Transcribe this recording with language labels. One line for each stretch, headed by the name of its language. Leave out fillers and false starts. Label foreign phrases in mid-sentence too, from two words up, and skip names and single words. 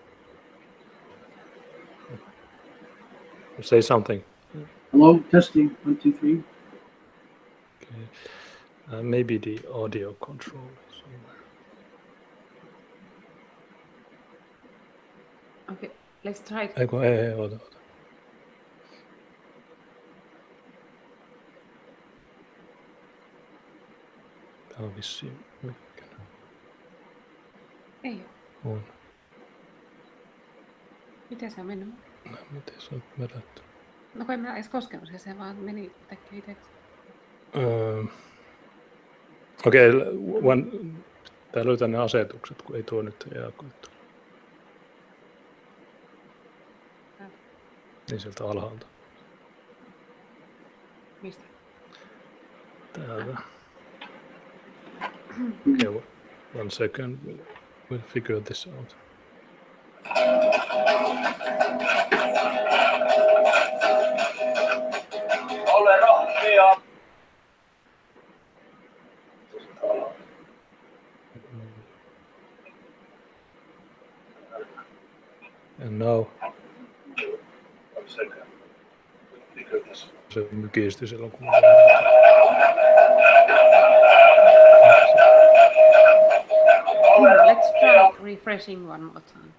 English: Say something. Hello. Testing. 1, 2, 3. Okay. Maybe the audio control somewhere. Okay, let's try it. Hold on.
Finnish: Tämä on vissiin mikkänä. Ei On. Miten se on mennyt? No, miten se on vedetty? No kun en mä edes koskenut se vaan meni yhtäkkiä itseksi. Okei, tää löytää ne asetukset, kun ei tuo nyt reagoitu. Niin sieltä alhaalta. Mistä? Täältä.
English: Okay, 1 second. We'll figure this out.
Finnish: Ole rohkea.
English: And now. 1 second. We'll figure this out.
Finnish: Se mykistyi silloin, kun...
English: Let's try refreshing one more time.